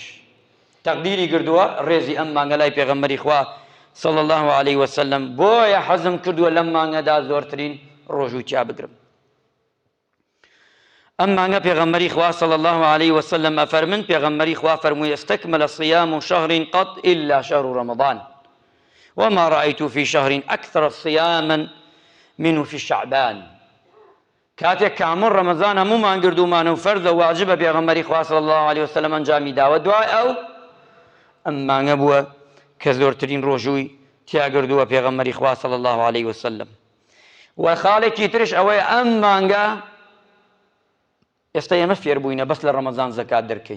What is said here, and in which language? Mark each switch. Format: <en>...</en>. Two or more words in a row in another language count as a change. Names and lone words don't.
<ckb>تەقدیری کردووە ڕێزی ئەم مانگە لای پێغەمبەری خوا</ckb> <ar>صلی الله علیه وسلم.</ar> <ckb>بۆیە حەزم کردووە لەم مانگەدا زۆرترین ڕۆژوو تیا بگرم. ئەم مانگە پێغەمبەری خوا</ckb> <ar>صلی الله علیه وسلم</ar> <ckb>ئەفەرمن، پێغەمبەری خوا فەرمووی</ckb> <ar>استەکمل صیام شهر قط إلا شهر رمضان وما رأيت في شهر أكثر صياما منه في شعبان.</ar> <ckb>کاتێک کامل ڕەمەزان هەموومان گردومانە و فەرزە واجبە پێغەمبەری خوا</ckb> <ar>صلی الله علیه وسلم</ar> <ckb>ئەنجامی داوە. دوای ئەو ئەم مانگە بووە کە زۆرترین ڕۆژووی تیا گردووە پێغەمبەری خوا</ckb> <ar>صلی الله علیه وسلم.</ar> <ckb>و خاڵێکی ترش ئەوەیە ئەم مانگە ئێستا ئێمە فێر بووینە بەس لە ڕەمەزان زەکات دەرکەین.</ckb>